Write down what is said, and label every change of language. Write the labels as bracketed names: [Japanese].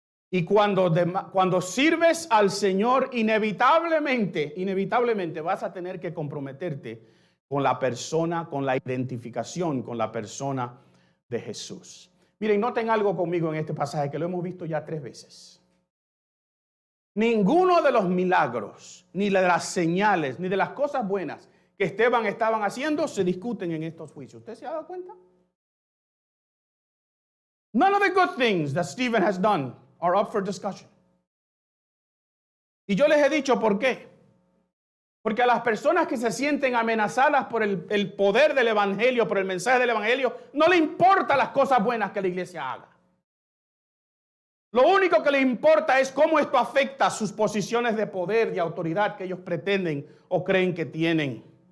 [Spanish] Y cuando sirves al Señor, inevitablemente vas a tener que comprometerte con la persona, con la identificación con la persona de Jesús. Miren, noten algo conmigo en este pasaje que lo hemos visto ya 3 veces. Ninguno de los milagros, ni de las señales, ni de las cosas buenas que Esteban estaban haciendo se discuten en estos juicios. ¿Usted se ha dado cuenta? [English] None of the good things that Stephen has done are up for discussion. [Spanish] Y yo les he dicho por qué. Porque a las personas que se sienten amenazadas por el poder del Evangelio, por el mensaje del Evangelio, no le importan las cosas buenas que la iglesia haga. Lo único que le importa es cómo esto afecta sus posiciones de poder y autoridad que ellos pretenden o creen que tienen.